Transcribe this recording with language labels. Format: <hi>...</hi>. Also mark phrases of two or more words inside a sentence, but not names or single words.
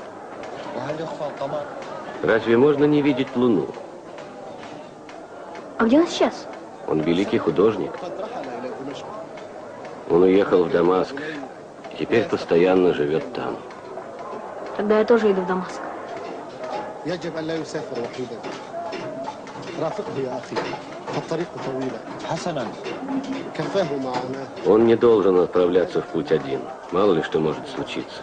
<ru>Разве можно не видеть луну? А где он сейчас? Он великий художник. Он уехал в Дамаск и теперь постоянно живет там. Тогда я тоже иду в Дамаск.</ru> <ar>يجب أن لا يسافر وحيدا. رافقه يا أخي. فالطريق طويلة. حسنا. كفاه معنا.</ar> <ru>Он не должен отправляться в путь один. Мало ли что может случиться.</ru>